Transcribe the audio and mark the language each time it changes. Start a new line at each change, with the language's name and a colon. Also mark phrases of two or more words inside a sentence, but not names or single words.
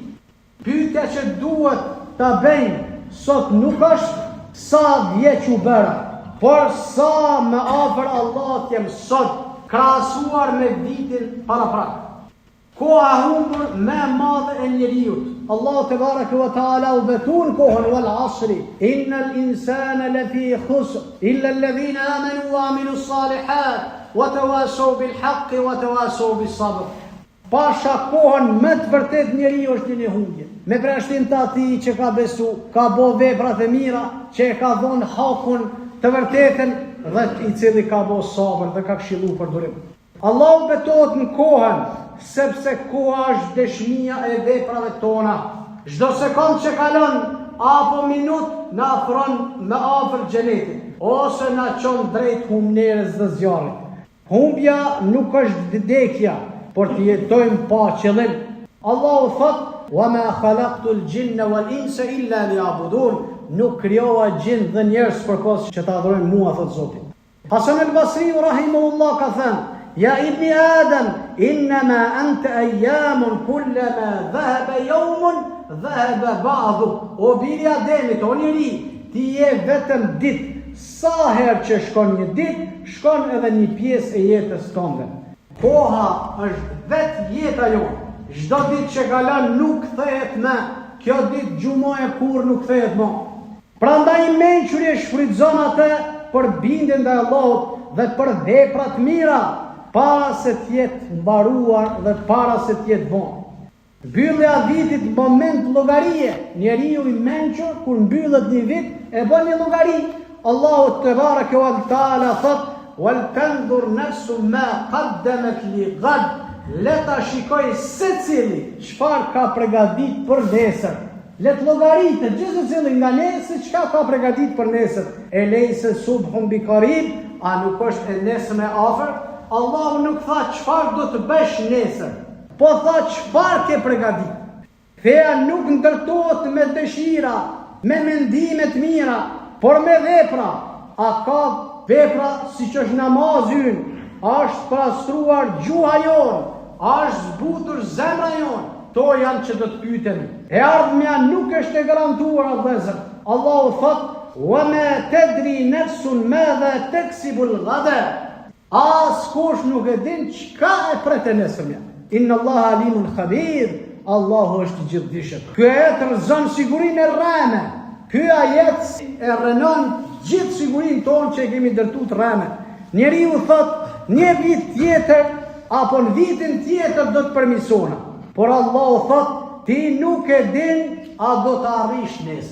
Albanian: Pyetja që duhet ta bëjmë sot nuk është sa vjeç u bëra, por sa më afër Allahut jem sot, krahasuar me vitin paraprak. Koha humbur më e madhe e njeriut.
Arabic: الله تبارك وتعالى
Albanian: u betun kohën
Arabic: والعصر إن الإنسان لفي خسر إلا الذين آمنوا وعملوا الصالحات وتواصوا بالحق وتواصوا بالصبر.
Albanian: Pasha kohën më të vërtet njeriu është në humbje. Me përshtim të atij që ka besu, ka bo veprat e mira, që e ka dhënë hakun të vërtetën dhe i cili ka bo sabër dhe ka këshilluar për durim. Allahu betohet në kohën, sepse koha është dëshmia e veprave tona. Çdo sekond që kalon apo minut na afron më afër xhenetit, ose na çon drejt humnerës dhe zjarrit. Humbja nuk është vdekja, por të jetojmë pa qëllim. Allahu thot:
Arabic: "وما خلقت الجن والإنس إلا ليعبدون."
Albanian: Nuk krijova gjin dhe njerëz përkos që ta adhurojnë mua, thot Zoti. Hasan al-Basri rahimahullah ka thënë:
Arabic: "يا ابن آدم إنما أنت أيام كلما ذهب يوم ذهب بعض."
Albanian: O biri Ademit, o njeri, ti je vetëm ditë. Sa herë që shkon një ditë, shkon edhe një pjesë e jetës tënde. Koha është vetë jeta jonë. Çdo ditë që kalon nuk kthehet më. Kjo ditë xhumoje kur nuk kthehet më. Prandaj mençuri shfrytëzon atë për bindjen ndaj Allahut dhe për vepra të mira, para se të jetë mbaruar dhe para se të jetë vonë. Mbyllja e vitit moment llogarie. Njeriu i mençur kur mbyllet një vit e bën një llogari.
Arabic: الله تبارك وتعالى
Albanian: thot:
Arabic: "ولتنظر نفس ما قدمت لغد."
Albanian: Leta shikoj secili çfarë ka përgatitur për nesër. Let llogaritë gjithë secili nga nesër çka ka përgatitur për nesër. E
Arabic: أليس الصبح بقريب,
Albanian: a nuk është e nesër e afër? Allahu nuk tha çfarë do të bësh nesër, po tha çfarë ke përgatitur. Feja nuk ndërtohet me dëshira, me mendime të mira, por me vepra. A ka vepra siç është namazi ynë, është pastruar gjuha jonë, është zbutur zemra jonë. To janë që do të pyetemi. E ardhmja nuk është e garantuar, vëllezër. Allahu thot:
Arabic: "وما تدري نفس ماذا تكسب غدا."
Albanian: Askush nuk e din çka e pret e nesërmja.
Arabic: إن الله عليم خبير.
Albanian: Allahu është i gjithdijshëm. Ky ajet rrezon sigurinë e rreme. Ky ajet e rënon gjithë sigurinë tonë që e kemi ndërtuar të rreme. Njeriu thot: "Një vit tjetër apo në vitin tjetër do të përmirësona." Por Allahu thot: "Ti nuk e din a do të arrish nesër."